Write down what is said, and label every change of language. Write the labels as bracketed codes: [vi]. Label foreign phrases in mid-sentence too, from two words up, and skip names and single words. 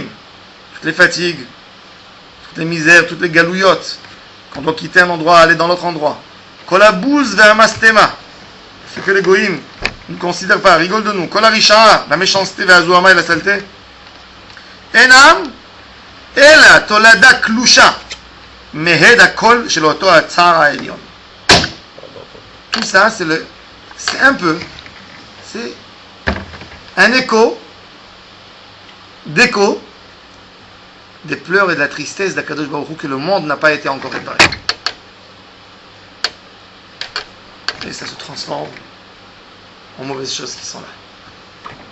[fr] Toutes les fatigues, toutes les misères, toutes les galouillottes. Quand on doit quitter un endroit, aller dans l'autre endroit. [he] Kol habouz ve'amastema. [fr] Ce que les goïms ne considèrent pas, rigolent de nous. [he] Kol harisha, [fr] la méchanceté ve'azuama et la saleté. [he] Enam ela tolada klusha. Mehed hakol shel oto hatzar ha'elyon. [fr] Tout ça, c'est un écho des pleurs et de la tristesse d' [he] Akadosh Baruch Hu [fr] que le monde n'a pas été encore réparé. Et ça se transforme en mauvaises choses qui sont là.